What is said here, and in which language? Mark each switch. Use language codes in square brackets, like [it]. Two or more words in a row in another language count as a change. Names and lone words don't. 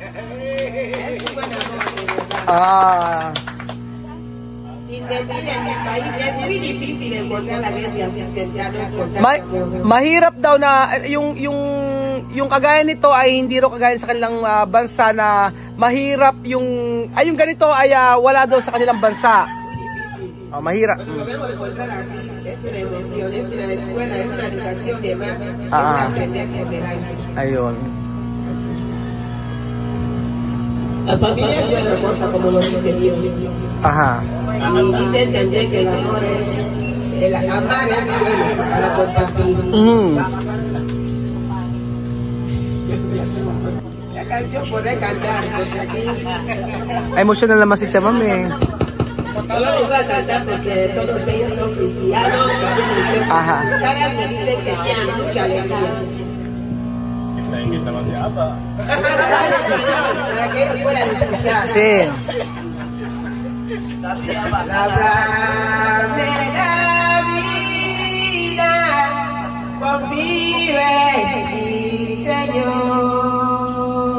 [tl] Mahirap daw na yung kagaya nito ay hindi raw kagaya sa kanilang bansa na mahirap yung ganito ay wala daw sa kanilang bansa. Mahirap. Ayun. [es] La familia es una cosa como lo dice Dios. Ajá. Y dicen también que el amor es, el amar es bueno para compartir. La canción puede cantar, porque aquí... [tl] Emotional naman si Chamam eh. [es] Solo les voy a cantar porque todos ellos son cristianos. Ajá. Me dicen que tienen mucha alegría. [tl] Nahingit naman si Aba. [es] Para que ellos puedan escuchar. Sí. Lábrame la vida, confío en ti, Señor.